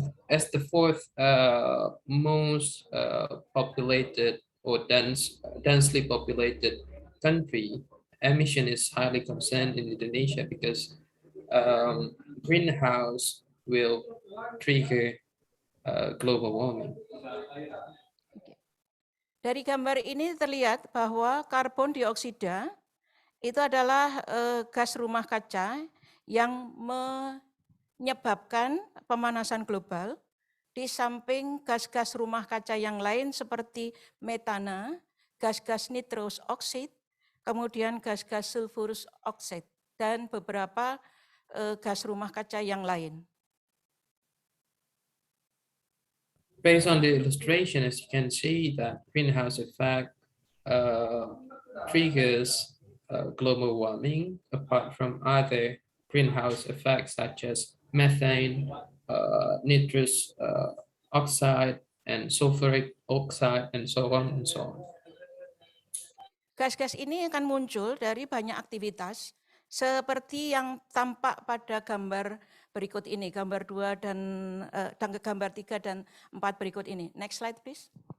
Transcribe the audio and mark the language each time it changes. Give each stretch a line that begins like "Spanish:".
English: as the fourth most populated or densely populated country, emission is highly concerned in Indonesia because greenhouse will trigger global warming.
Indonesian: Dari gambar ini terlihat bahwa karbon dioksida itu adalah gas rumah kaca yang menyebabkan pemanasan global, di samping gas-gas rumah kaca yang lain seperti metana, gas-gas nitrous oxide, kemudian gas-gas sulfurous oxide, dan beberapa gas rumah kaca yang lain.
English: Based on the illustration, as you can see, that greenhouse effect triggers global warming apart from other greenhouse effects such as methane, nitrous oxide, and sulfuric oxide, and so on and so on.
Indonesian: Gas-gas ini akan muncul dari banyak aktivitas seperti yang tampak pada gambar berikut ini, gambar 2 dan gambar 3 dan 4 berikut ini.
English: Next slide, please.